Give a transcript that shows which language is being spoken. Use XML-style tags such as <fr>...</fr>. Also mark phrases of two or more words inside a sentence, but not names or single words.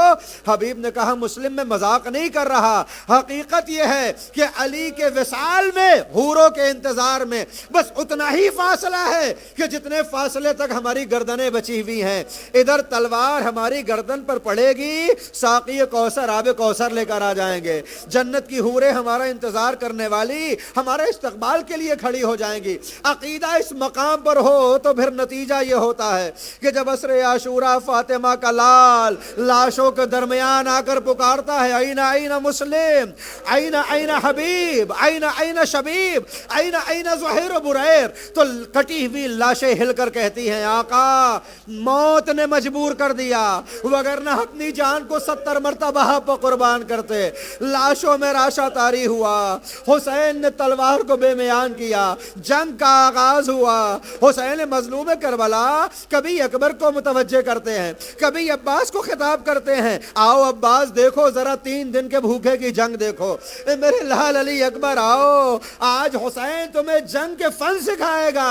<ur>حبیب نے کہا مسلم میں مذاق نہیں کر رہا، حقیقت یہ ہے کہ علی کے وصال میں حوروں کے انتظار میں بس اتنا ہی فاصلہ ہے کہ جتنے فاصلے تک ہماری گردنیں بچی ہوئی ہیں، ادھر تلوار ہماری گردن پر پڑے گی، ساقی کوثر آب کوثر لے کر آ جائیں گے، جنت کی حوریں ہمارا انتظار کرنے والی ہمارے استقبال کے لیے کھڑی ہو جائیں گی۔ عقیدہ اس مقام پر ہو تو پھر نتیجہ یہ ہوتا ہے کہ جب عصر عاشوراء فاطمہ کا لال لاشوں کے درمیان آ کر پکارتا ہے</ur> <ar>این این مسلم، این این حبیب، این این شبیب، این این زہیر و بریر،</ar> <ur>تو کٹی ہوئی لاشیں ہل کر کہتی ہیں آقا موت نے مجبور کر دیا، وگرنہ اپنی جان کو 70 مرتبہ آپ قربان کرتے۔ لاشوں میں راشا طاری ہوا، حسین نے تلوار کو بے میان کیا، جنگ کا آغاز ہوا، حسین مظلوم کربلا کبھی اکبر کو متوجہ کرتے ہیں، کبھی عباس کو خطاب کرتے ہیں، آؤ عباس دیکھو ذرا 3 دن کے بھوکے کی جنگ دیکھو، اے میرے لال علی اکبر آؤ آج حسین تمہیں جنگ کے فن سکھائے گا۔</ur>